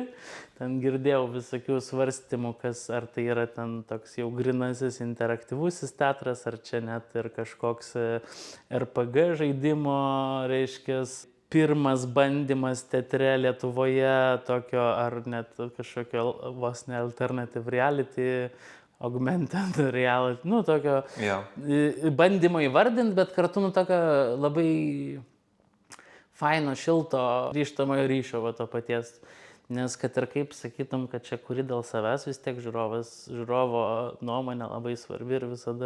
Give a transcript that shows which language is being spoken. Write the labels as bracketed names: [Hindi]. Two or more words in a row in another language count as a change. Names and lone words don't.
[Lithuanian] Ten girdėjau visokių svarstymų, ar tai yra ten toks jau grinasis interaktyvusis teatras, ar čia net ir kažkoks RPG žaidimo, reiškia, pirmas bandymas teatre Lietuvoje tokio, ar net kažkokio vos ne [English] alternative reality, augmented reality, [Lithuanian] tokio bandymo įvardinti, bet kartu tokio labai faino, šilto grįžtamojo ryšio to paties. Nes kad ir kaip sakytum, kad čia kuri dėl savęs, vis tiek žiūrovo nuomonė labai svarbi ir visada.